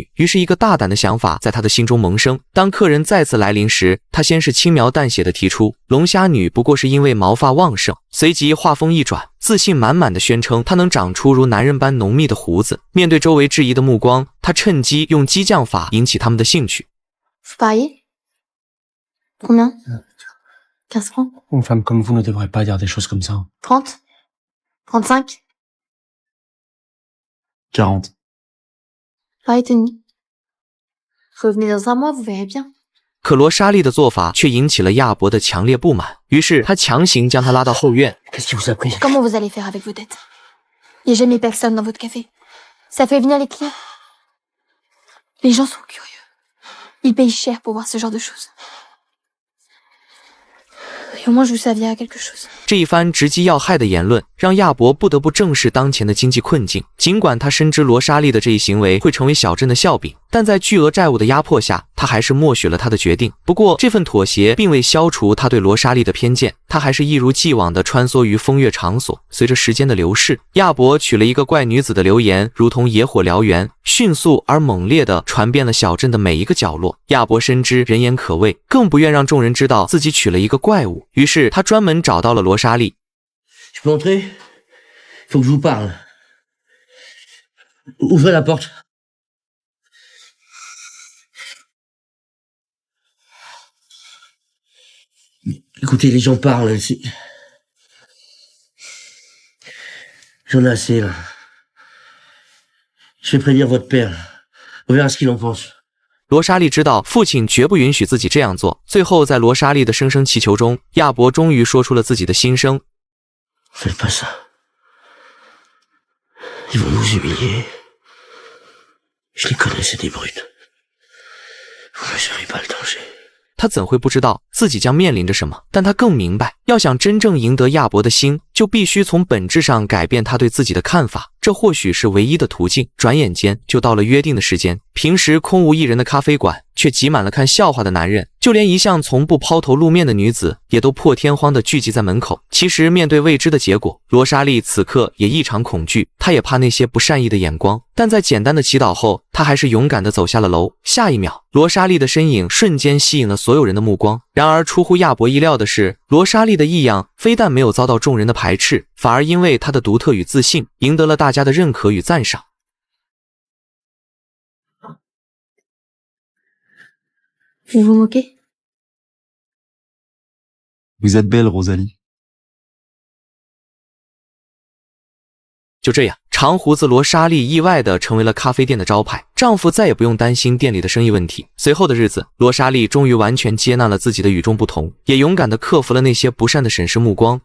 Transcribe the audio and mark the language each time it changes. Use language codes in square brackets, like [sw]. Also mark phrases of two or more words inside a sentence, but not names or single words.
[zh] 于是一个大胆的想法在他的心中萌生。当客人再次来临时，他先是轻描淡写地提出，龙虾女不过是因为毛发旺盛，随即话锋一转，自信满满地宣称她能长出如男人般浓密的胡子。面对周围质疑的目光，他趁机用激将法引起他们的兴趣。 [fr] Combien 15 francs. Une femme comme vous ne devrait pas dire des choses comme ça. 30 35 40. Pareil tenue. Revenez dans un mois, vous verrez bien. [zh] 可罗莎莉的做法却引起了亚伯的强烈不满，于是他强行将她拉到后院。 [fr] Qu'est-ce qui vous a pris? Comment vous allez faire avec vos dettes? Il n'y a jamais personne dans votre café. Ça fait venir les clients. Les gens sont curieux. Ils payent cher pour voir ce genre de choses. Et au moins je vous servirai à quelque chose. [zh] 这一番直击要害的言论，让亚伯不得不正视当前的经济困境。尽管他深知罗莎莉的这一行为会成为小镇的笑柄，但在巨额债务的压迫下，他还是默许了他的决定。不过，这份妥协并未消除他对罗莎莉的偏见，他还是一如既往地穿梭于风月场所。随着时间的流逝，亚伯娶了一个怪女子的流言如同野火燎原，迅速而猛烈地传遍了小镇的每一个角落。亚伯深知人言可畏，更不愿让众人知道自己娶了一个怪物，于是他专门找到了罗莎莉。 [fr] Je peux entrer? Faut que je vous parle. Ouvrez la porte. Écoutez, les gens parlent ici. J'en ai assez, là. Je vais prévenir votre père. On verra ce qu'il en pense. [zh] 罗莎莉知道父亲绝不允许自己这样做，最后在罗莎莉的声声祈求中，亚伯终于说出了自己的心声。 [fr] Faites pas ça. Ils vont nous humilier. Je les connaissais des brutes. Vous ne mesurez pas le danger. [zh] 他怎会不知道自己将面临着什么？但他更明白，要想真正赢得亚伯的心，就必须从本质上改变他对自己的看法。这或许是唯一的途径。转眼间就到了约定的时间，平时空无一人的咖啡馆却挤满了看笑话的男人，就连一向从不抛头露面的女子也都破天荒地聚集在门口。其实面对未知的结果，罗莎莉此刻也异常恐惧，她也怕那些不善意的眼光，但在简单的祈祷后，她还是勇敢地走下了楼。下一秒，罗莎莉的身影瞬间吸引了所有人的目光。然而出乎亚伯意料的是，罗莎莉的异样非但没有遭到众人的排斥，反而因为她的独特与自信，赢得了大家的认可与赞赏。 [fr] Vous vous moquez? Vous êtes belle, Rosalie. [zh] 就这样，长胡子罗莎莉意外地成为了咖啡店的招牌，丈夫再也不用担心店里的生意问题。随后的日子，罗莎莉终于完全接纳了自己的与众不同，也勇敢地克服了那些不善的审视目光。